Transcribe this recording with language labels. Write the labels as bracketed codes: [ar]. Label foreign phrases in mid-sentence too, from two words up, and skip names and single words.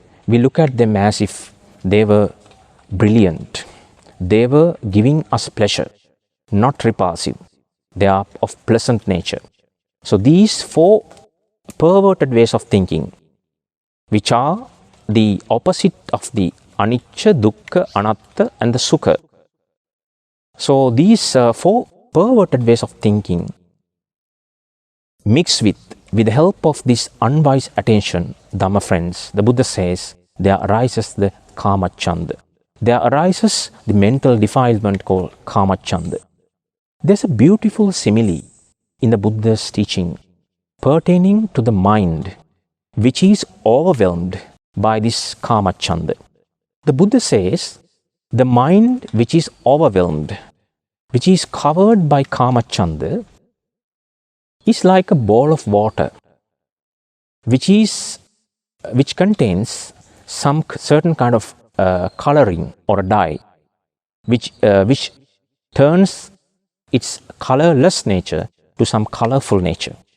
[en] We look at them as if they were brilliant. They were giving us pleasure, not repulsive. They are of pleasant nature. So these four perverted ways of thinking, which are the opposite of the [pi] anicca, dukkha, anatta [en] and the sukha. So these four perverted ways of thinking mixed with the help of this unwise attention, Dhamma friends, the Buddha says, there arises the [pi] kama chanda. [en] There arises the mental defilement called [pi] kama chanda. [en] There's a beautiful simile in the Buddha's teaching pertaining to the mind which is overwhelmed by this [pi] kama chanda. [en] The Buddha says, the mind which is overwhelmed, which is covered by [pi] kama chanda, [en] is like a bowl of water which contains some certain kind of coloring or a dye which turns its colorless nature to some colorful nature.